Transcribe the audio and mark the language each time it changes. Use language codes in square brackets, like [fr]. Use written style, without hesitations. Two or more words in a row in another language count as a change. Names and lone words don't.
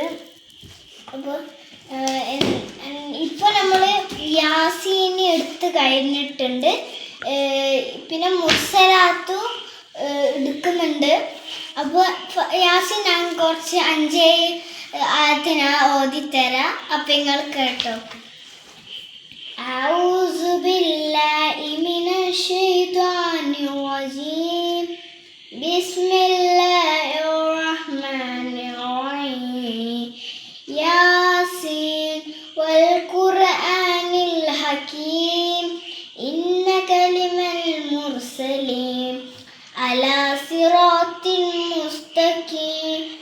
[ml] അപ്പോൾ ഇപ്പോൾ നമ്മൾ യാസീനെ എടുത്ത് കഴിഞ്ഞിട്ടുണ്ട്. പിന്നെ മുർസലാത്തും എടുക്കുന്നുണ്ട്. അപ്പോൾ യാസീൻ ഞാൻ കുറച്ച് 5 ആയത്തിനാ ഓതിത്തരാം. അപ്പം നിങ്ങൾ കേട്ടോ. [ar] أعوذ بالله من الشيطان الرجيم بسم الله الرحمن الرحيم ياسين والقرآن الحكيم إنك لمن المرسلين على صراط مستقيم